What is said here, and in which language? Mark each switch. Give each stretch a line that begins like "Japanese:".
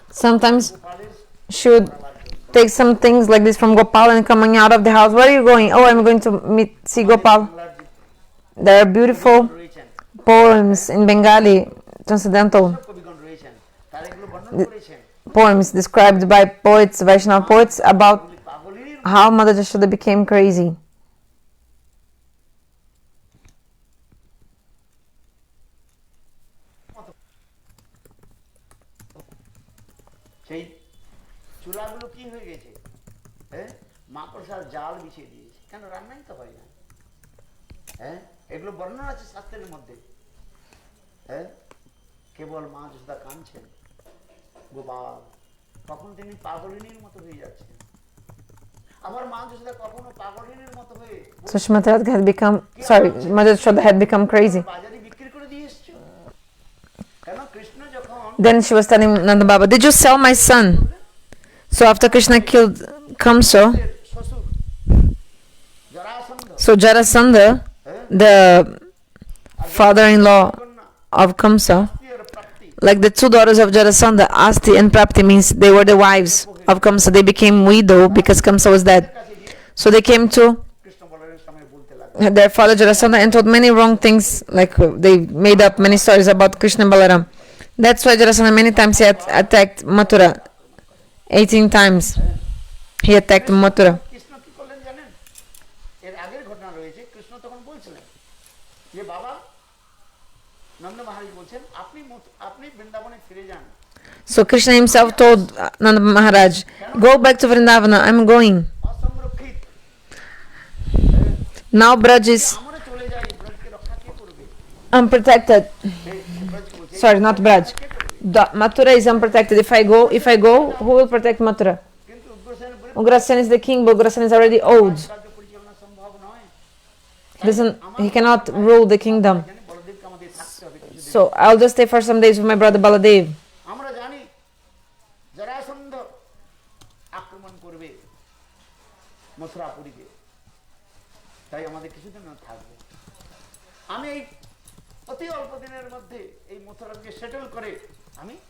English: Sometimes
Bangla: গোপালের
English: she would take some things like this from Gopal and coming out of the house. Where are you going? Oh, I'm going to see Gopal.
Bangla: বাংলার যে
English: There are beautiful
Bangla: রয়েছেন,
English: poems in Bengali, transcendental
Bangla: সব কবিগণ রয়েছেন, তারা এগুলো বর্ণনা করেছেন।
English: poems described by poets, Vaishnava poets, about
Bangla: পাগলির
English: how Mother Yashoda became crazy.
Bangla: সেই চুলাগুলো কি হয়ে গেছে, হ্যাঁ, মাকড়সার জাল বিছিয়ে দিয়েছে, কেন রান্নাই তো হয় না। হ্যাঁ, এগুলো বর্ণনা আছে শাস্ত্রের মধ্যে। হ্যাঁ, কেবল মা যশোদা কাঁদছেন, গোপাল, তখন তিনি পাগলিনীর মতো হয়ে যাচ্ছেন। আবার মা যশোদা কখনো পাগলের মতো হয়ে
English: So Srimati Radhika had become, sorry, Mother Yashoda had become crazy.
Bangla: বাজারে বিক্রি করে দিয়ে এসছো কেন? কৃষ্ণ যখন
English: Then she was telling Nanda Baba, did you sell my son? So after Krishna killed Kamsa,
Bangla: শ্বশুর Jarasandha
English: so Jarasandha, the father-in-law of Kamsa,
Bangla: Prapti
English: like the two daughters of Jarasandha, Asti and Prapti, means they were the wives of Kamsa. They became widow because Kamsa was dead. So they came to
Bangla: Krishna বলরামের সামনে বলতে লাগলো
English: their father Jarasandha and told many wrong things, like they made up many stories about Krishna and Balaram. That's why Jarasandha many times he attacked Mathura. 18 times he attacked Mathura.
Bangla: Krishna কি করলেন জানেন? এর আগের ঘটনা রয়েছে। কৃষ্ণ তখন বলছিলেন যে বাবা নন্দ মহারাজ বলছেন আপনি বৃন্দাবনে ফিরে যান।
English: So Krishna himself told Nanda Maharaj, go back to Vrindavana, I'm going.
Bangla: অসংরক্ষিত
English: Now Braj is
Bangla: আমরা চলে যাই, ব্রজকে রক্ষা কে করবে?
English: unprotected.
Bangla: ব্রজকে বলছে
English: Sorry, not Braj. Mathura is unprotected. If I go, who will protect Mathura?
Bangla: কিন্তু উগ্রসেনের বিরুদ্ধে
English: Ugrasen is the king, but Ugrasen is already old.
Bangla: কার্য পরিচালনা সম্ভব নয়।
English: He cannot rule the kingdom.
Bangla: জানি বলদেবকে আমাদের থাকতে হবে কিছুদিন।
English: So I'll just stay for some days with my brother Baladev.
Bangla: আমরা জানি জরাসন্ধ আক্রমণ করবে মথুরাপুরীকে, তাই আমাদের কিছুদিন থাকবে। আমি এই অতি অল্প দিনের মধ্যে এই মথুরাকে সেটেল করে আমি